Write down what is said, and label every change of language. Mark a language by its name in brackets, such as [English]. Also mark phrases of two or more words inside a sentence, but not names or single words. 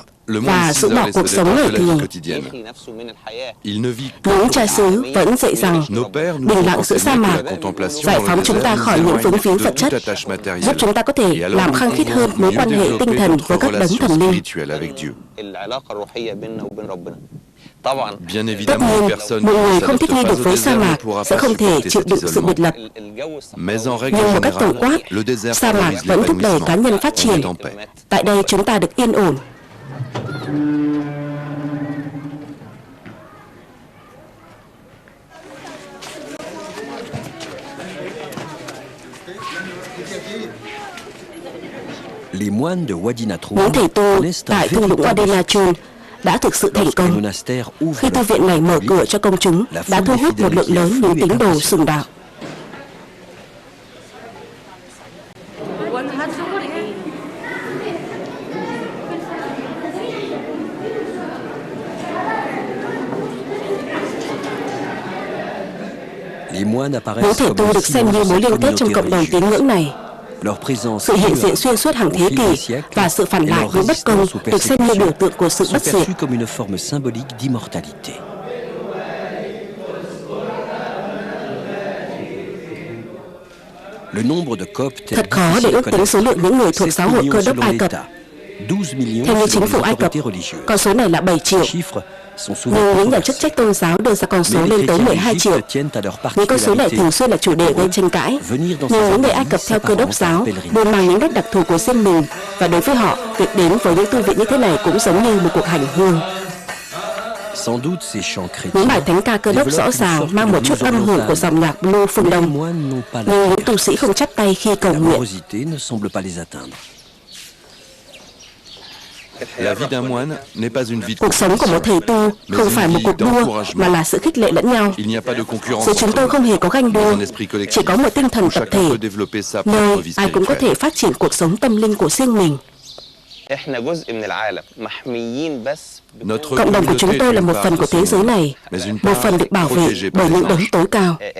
[French] Le [Vietnamese] và [French] monde [Vietnamese] giữ [French] s'isole [Vietnamese] bỏ [French] et [Vietnamese] cuộc [French] se [Vietnamese] sống [French] détache [Vietnamese] đời [French] de la vie [Vietnamese] thường. [French] quotidienne. Il ne vit que [Vietnamese] Những [French] pour [Vietnamese] cha xứ vẫn dạy rằng [French] Nos pères nous [Vietnamese] bình [French] ont [Vietnamese] lặng giữa sa [French] enseigné que [Vietnamese] mạc [French] la contemplation [Vietnamese] giải [French] dans le [Vietnamese] phóng chúng ta [French] désert [Vietnamese] khỏi [French] nous [Vietnamese] những vướng [French] éloigne [Vietnamese] víu [French] de [Vietnamese] vật [French] toute [Vietnamese] chất, [French] attache matérielle. [Vietnamese] giúp chúng ta có thể [French] Et alors [Vietnamese] làm [French] nous [Vietnamese] khăng khít [French] pouvons [Vietnamese] hơn mối [French] mieux [Vietnamese] quan hệ tinh [French] développer [Vietnamese] thần [French] notre [Vietnamese] với các đấng [French] relation [Vietnamese] thần linh. [French] spirituelle avec Dieu. Bien [Vietnamese] Tất [French] évidemment, [Vietnamese] nhiên, [French] une personne [Vietnamese] một người [French] qui ne [Vietnamese] không thích nghi [French] s'adapte [Vietnamese] được [French] pas [Vietnamese] với [French] au [Vietnamese] sa [French] désert ne [Vietnamese] mạc [French] pourra [Vietnamese] sẽ [French] pas [Vietnamese] không thể [French] supporter [Vietnamese] chịu [French] cet [Vietnamese] đựng sự biệt [French] isolement. [Vietnamese] lập. [French] Mais en règle [Vietnamese] Nhưng một cách tổng [French] générale, [Vietnamese] quát, [French] le désert [Vietnamese] sa mạc [French] favorise [Vietnamese] vẫn thúc đẩy cá nhân phát [French] l'épanouissement. On [Vietnamese] triển. [French] est en paix. [Vietnamese] Tại đây chúng ta được yên ổn. [French] les moines de Wadi Natroun [Vietnamese] Những thầy tu [French] connaissent un [Vietnamese] tại thung lũng [French] véritable [Vietnamese] Wadena Chun đã thực sự thành [French] Lorsque le [Vietnamese] công. [French] monastère ouvre [Vietnamese] Khi [French] le [Vietnamese] tu viện này mở cửa cho công chúng, đã thu hút một lượng lớn những tín đồ sùng đạo. [French] les moines [Vietnamese] Những [French] apparaissent [Vietnamese] thầy [French] comme [Vietnamese] tu [French] un [Vietnamese] được xem [French] ciment [Vietnamese] như [French] de [Vietnamese] mối [French] cette [Vietnamese] liên kết trong [French] communauté [Vietnamese] cộng đồng tín [French] religieuse. [Vietnamese] ngưỡng này. [French] Leur présence [Vietnamese] Sự hiện diện [French] demeure [Vietnamese] xuyên suốt hàng [French] au [Vietnamese] thế [French] fil [Vietnamese] kỷ [French] des siècles [Vietnamese] và sự phản [French] et [Vietnamese] lại [French] leur [Vietnamese] với bất công [French] résistance aux [Vietnamese] được xem như biểu tượng của sự [French] sont [Vietnamese] bất diệt. [French] perçus comme une forme symbolique d'immortalité. Le nombre de Coptes [Vietnamese] Thật khó để ước tính số lượng những người thuộc giáo hội cơ đốc Ai Cập. Theo như chính phủ Ai Cập, con số này là 7 triệu. Nhưng những nhà chức trách tôn giáo đưa ra con số lên tới 12 triệu. Những con số này thường xuyên là chủ đề gây tranh cãi. Nhưng những người Ai Cập theo Cơ đốc giáo luôn mang những nét đặc thù của riêng mình, và đối với họ, việc đến với những tu viện như thế này cũng giống như một cuộc hành hương. Những bài thánh ca Cơ đốc rõ ràng mang một chút âm hưởng của dòng nhạc blues phương Đông, nhưng những tu sĩ không chắp tay khi cầu nguyện. [French] La vie d'un moine n'est pas une vie de [Vietnamese] Cuộc sống của một thầy tu không phải một cuộc đua, mà là sự khích lệ lẫn nhau. [French] Il n'y a pas de concurrence. [Vietnamese] Giữa chúng tôi không hề có ganh đua, chỉ có một tinh thần tập thể, nơi ai cũng có thể phát triển cuộc sống tâm linh của riêng mình. Cộng đồng của chúng tôi là một phần của thế giới này, một phần được bảo vệ bởi những đấng tối cao.